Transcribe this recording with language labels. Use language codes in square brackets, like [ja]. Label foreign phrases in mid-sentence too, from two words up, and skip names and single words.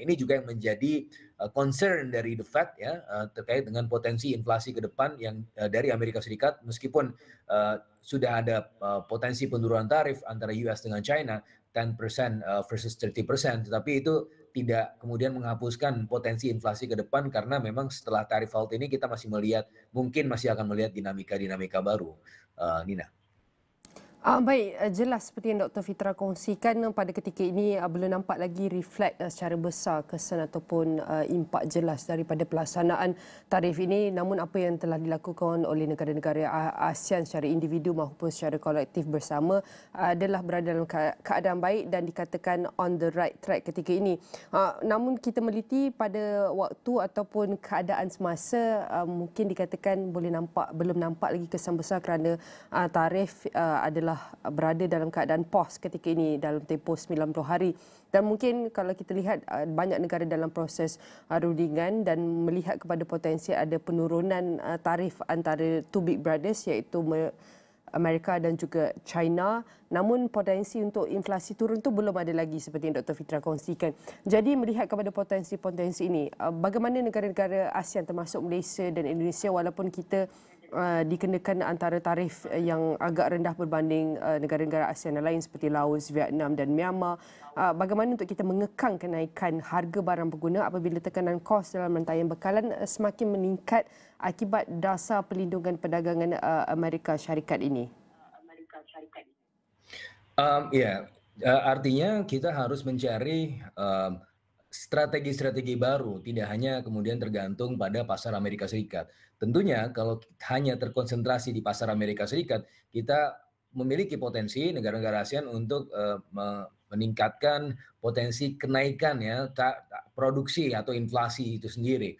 [id] Ini juga yang menjadi concern dari [en] the Fed [id] ya, terkait dengan potensi inflasi ke depan yang dari Amerika Serikat, meskipun sudah ada potensi penurunan tarif antara US dengan China 10% versus 30%, tetapi itu tidak kemudian menghapuskan potensi inflasi ke depan karena memang setelah tarif halt ini kita masih melihat, mungkin masih akan melihat dinamika-dinamika baru, Nina. [ms] Baik, jelas seperti yang Dr. Fitra kongsikan pada ketika ini belum nampak lagi reflect secara besar kesan ataupun impak jelas daripada pelaksanaan tarif ini. Namun apa yang telah dilakukan oleh negara-negara ASEAN secara individu maupun secara kolektif bersama adalah berada dalam keadaan baik dan dikatakan [en] on the right track [ms] ketika ini. Namun kita meliti pada waktu ataupun keadaan semasa mungkin dikatakan belum nampak lagi kesan besar kerana tarif adalah berada dalam keadaan pause ketika ini dalam tempoh 90 hari. Dan mungkin kalau kita lihat banyak negara dalam proses rundingan dan melihat kepada potensi ada penurunan tarif antara [en] two big brothers [ms] iaitu Amerika dan juga China. Namun potensi untuk inflasi turun tu belum ada lagi seperti yang Dr. Fitra kongsikan. Jadi melihat kepada potensi-potensi ini, bagaimana negara-negara ASEAN termasuk Malaysia dan Indonesia walaupun kita dikenakan antara tarif yang agak rendah berbanding negara-negara ASEAN lain seperti Laos, Vietnam dan Myanmar. Bagaimana untuk kita mengekang kenaikan harga barang pengguna apabila tekanan kos dalam rantaian bekalan semakin meningkat akibat dasar pelindungan perdagangan Amerika Syarikat ini? [id] Artinya kita harus mencari strategi-strategi baru, tidak hanya kemudian tergantung pada pasar Amerika Serikat. Tentunya kalau hanya terkonsentrasi di pasar Amerika Serikat, kita memiliki potensi negara-negara ASEAN untuk meningkatkan potensi kenaikan ya produksi atau inflasi itu sendiri.